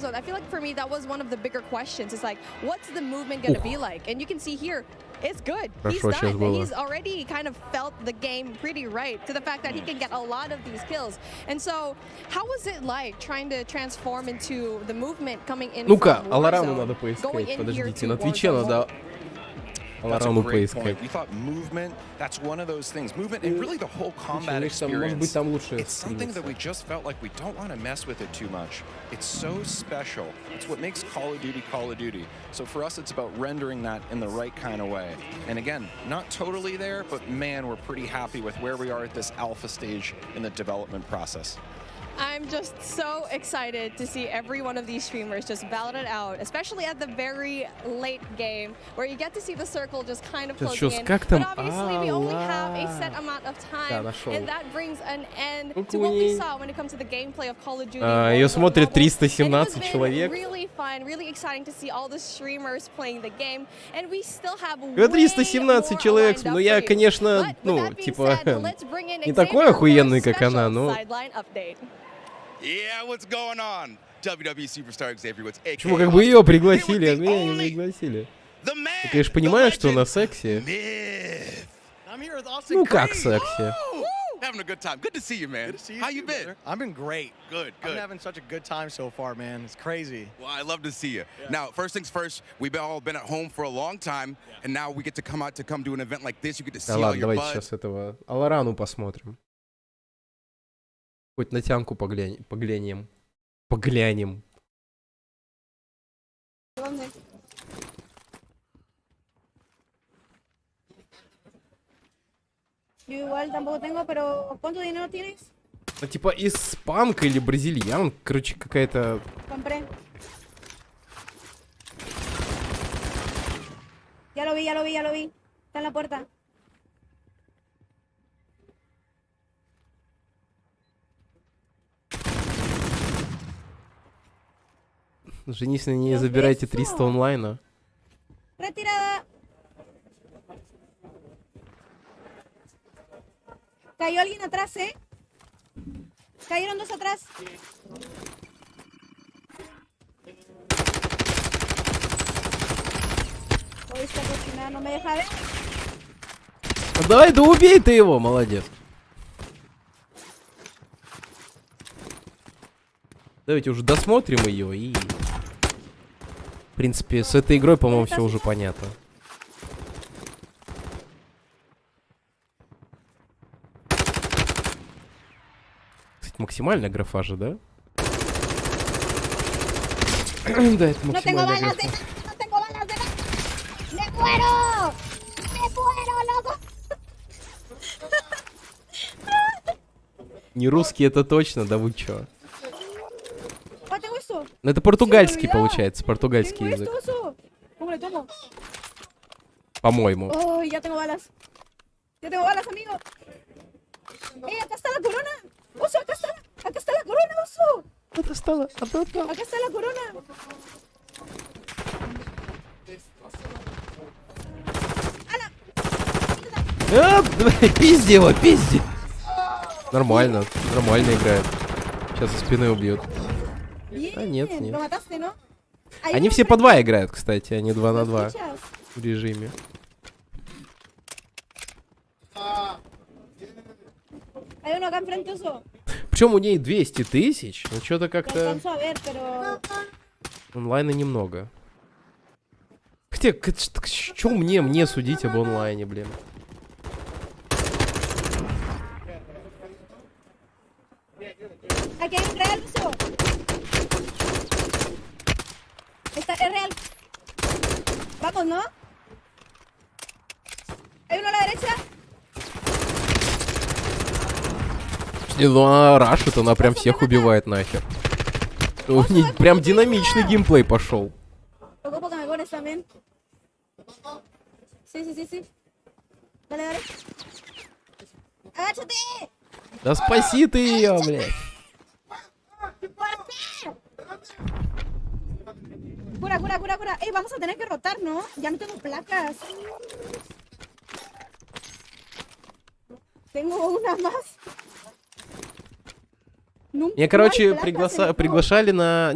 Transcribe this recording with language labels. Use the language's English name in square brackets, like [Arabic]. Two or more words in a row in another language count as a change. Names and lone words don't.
[English] I feel like for me that was one of the bigger questions. It's like, what's the movement going to be like? And you can see here, it's good. He's done. He's already kind of felt the game pretty right to the fact that he can get a lot of these kills. And so, how was it like trying to transform into the movement coming in? [Russian] Ну-ка, Аларану надо поискать. Подождите, на Твиче надо Аларану поискать. [English] We thought movement, that's one of those things. Movement and really the whole combat experience. It's something that we just felt like we don't want to mess with it too much. It's so special. It's what makes Call of Duty Call of Duty. So for us, it's about rendering that in the right kind of way. And again, not totally there, but man, we're pretty happy with where we are at this alpha stage in the development process. I'm just so excited to see every one of these streamers just battle it out, especially at the very late game, where you get to see the circle just kind of closing in. But obviously, we only have a set amount of time, and that brings an end to what we saw when it comes to the gameplay of Call of Duty. [Russian] Ее смотрит 317 человек. [English] Really fun, really exciting to see all the streamers playing the game, and we still have [Russian] 317 человек, ну я, конечно, ну, типа, не такой охуенный, как она, но... [English] Yeah, what's going on? WWE Superstar Xavier, what's AK? [Russian] Почему как бы ее пригласили, а меня не пригласили? Ты, конечно, понимаешь, что она секси. Ну как секси? [English] Having a good time. Good to see you, man. Good to see you. How you been? I've been great. Good. I'm having such a good time so far, man. It's crazy. Well, I love to see you. Yeah. Now, first things first, we've all been at home for a long time, and now we get to come out to come do an event like this. You get to see all your [Russian] давайте [English] buds. [Russian] сейчас этого Аларану посмотрим. Хоть на тянку поглянем. [Spanish] Yo igual tampoco tengo, pero ¿cuánto dinero tienes? [Russian] Ну, типа испанка или бразильян, короче, какая-то... [Spanish] Compré. Ya lo vi. Está en la puerta. [Russian] Женись на ней, забирайте 300 онлайна. [Spanish] Retirada. Cayó alguien atrás, Cayeron dos atrás. Ой, esta cocina no me deja ver. [Russian] Давай, да убей ты его, молодец. Давайте уже досмотрим ее и... В принципе, с этой игрой, по-моему, все уже понятно. Кстати, максимальная графа же, да? Да, это максимальная графа. [Spanish] No tengo balas de nada. ¡Me muero! ¡Me muero, loco! [Russian] Не русский, это точно, да вы чё? [Spanish] Oh, tengo esto. [Russian] Ну, это португальский, получается, португальский язык. [Spanish] ¿Cómo le tomo? [Russian] По-моему. [Spanish] Oh, ya tengo balas. Ya tengo balas, amigo. Acá está la corona. Oso, acá está la corona, oso. Acá está la corona. [Russian] Пизди его, пизди. Нормально, нормально играет. Сейчас со спины убьют. А нет, нет. Они все по 2 играют, кстати, они 2 на 2 в режиме. Причем у ней 200 тысяч, ну что-то как-то... Онлайна немного. Хотя, что мне судить об онлайне, блин? [Spanish] Aquí hay un real, uso. Es real. Vamos, ¿no? Hay uno a la derecha. [Russian] Ну она рашит, она прям всех убивает нахер. У них прям динамичный геймплей пошел. Да спаси ты ее, блядь. [Spanish] Cura, cura, cura, cura. Ey, vamos a tener que rotar, ¿no? Ya no tengo placas. Tengo una más. [Russian] Меня, короче, приглашали на...